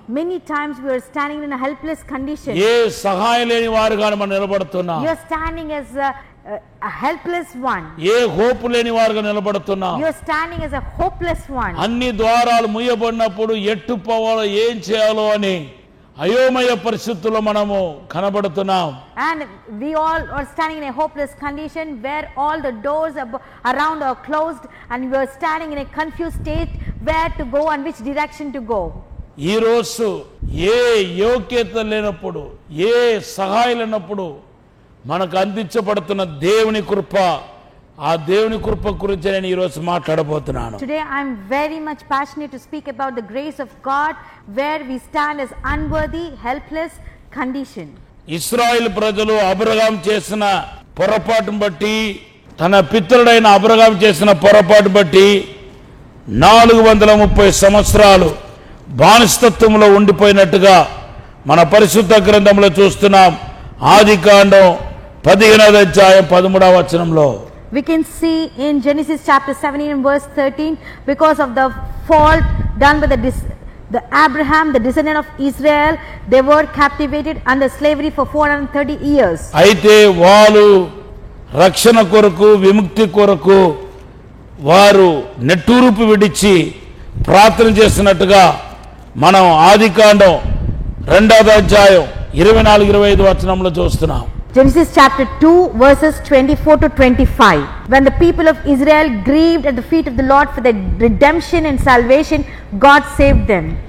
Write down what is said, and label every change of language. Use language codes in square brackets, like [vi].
[en] Many times we are standing in a helpless condition. [te] ఏ సహాయం లేని వారుగా మనం నిలబడుతున్నాం. [en] You are standing as a helpless one. [te] ఏ hope లేని వారుగా నిలబడుతున్నాం. [en] You are standing as a hopeless one. [te] అన్ని ద్వారాలు మూయబడినప్పుడు ఎట్టు పోవాలో ఏం చేయాలో అని అయోమయ పరిస్థితుల్లో మనము కనబడుతున్నాం. [en] And we all are standing in a hopeless condition where all the doors around are closed and we are standing in a confused state where to go and which direction to go. [te] ఈ రోజు ఏ యోగ్యత లేనప్పుడు ఏ సహాయం లేనప్పుడు మనకు అందించబడుతున్న దేవుని కృప, ఆ దేవుని కృప గురించి నేను ఈ రోజు మాట్లాడబోతున్నాను. [en] Today I am very much passionate to speak about the grace of God where we stand as unworthy, helpless condition. [te] ఇశ్రాయేలు ప్రజలు అబ్రహాము చేసిన పొరపాటును బట్టి, తన పితరుడైన అబ్రహాము చేసిన పొరపాటు బట్టి 430 సంవత్సరాలు బానిసత్వంలో ఉండిపోయినట్టుగా మన పరిశుద్ధ గ్రంథంలో చూస్తున్నాం. ఆదికాండం 15:13 [en] We can see in Genesis chapter 17 and verse 13, because of the fault done by the Abraham, the descendant of Israel, they were captivated under slavery for 430 years. [te] అయితే వాళ్ళు రక్షణ కొరకు విముక్తి కొరకు వారు నెట్టూరుపు విడిచి ప్రార్థన చేసినట్టుగా మనం ఆదికాండం 2:24-25 చూస్తున్నాం. [en] Genesis chapter 2 verses 24 to 25. When the people of Israel grieved at the feet of the Lord for their redemption and salvation, God saved them.